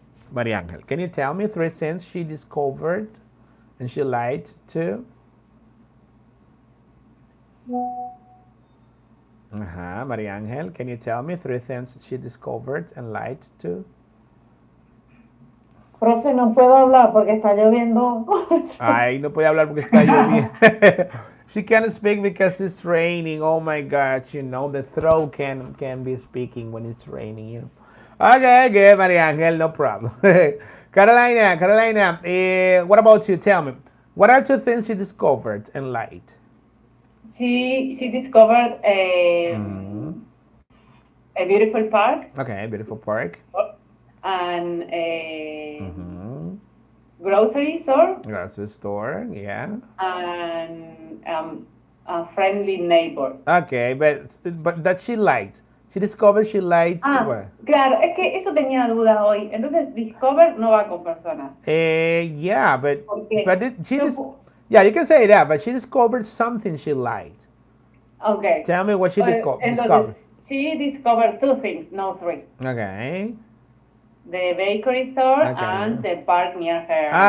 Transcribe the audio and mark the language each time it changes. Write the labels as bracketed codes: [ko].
[en] Maria Angel, can you tell me 3 things she discovered and she liked too? Maria Angel, can you tell me 3 things she discovered and liked too? [es] Profe, no puedo hablar porque está lloviendo. Ay, no puede hablar porque está lloviendo. [en] She can't speak because it's raining. Oh my God, the throat can be speaking when it's raining. Okay, good, Maria Angel, no problem. Carolina, what about you? Tell me, what are 2 things she discovered and liked? She discovered a beautiful park. Okay, beautiful park. And a grocery store. Grocery store, yeah. And a friendly neighbor. Okay, but that she liked. She discovered she liked. [es] Claro, es que eso tenía duda hoy. Entonces, discover no va con personas. [en] Yeah, but you can say that, but she discovered something she liked. Okay. Tell me what she discovered. She discovered 2 things, no 3. Okay. The bakery store and the park near her.